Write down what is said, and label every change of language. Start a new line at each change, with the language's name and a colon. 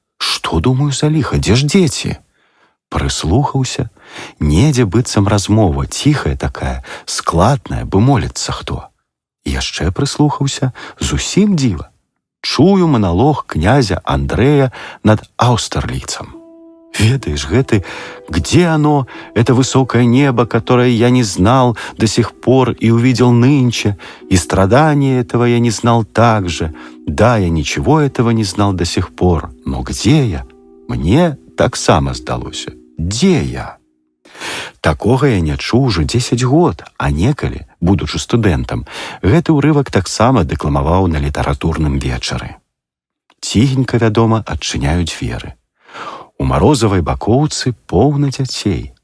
Belarusian: Што, думаю, за ліха, дзе ж дзеці? Прыслухаўся, недзе быццам размова, ціхая такая, складная, бы моліцца хто. Яшчэ прыслухаўся, зусім дзіва. Чую маналог князя Андрэя над Аўстерліцам. Ведаешь, гэты
Russian: «Где оно, это высокое небо, которое я не знал до сих пор и увидел нынче, и страдания этого я не знал также. Да, я ничего этого не знал до сих пор, но где я?
Belarusian: Мне таксама здалося. Дзе я?» Такога я не чуў ужо 10 год, а некалі, будучы студэнтам, гэты ўрывак таксама дэкламаваў на літаратурным вечары. Ціхенька, вядома, адчыняю дзверы. У Марозавай бакоўцы поўна дзяцей.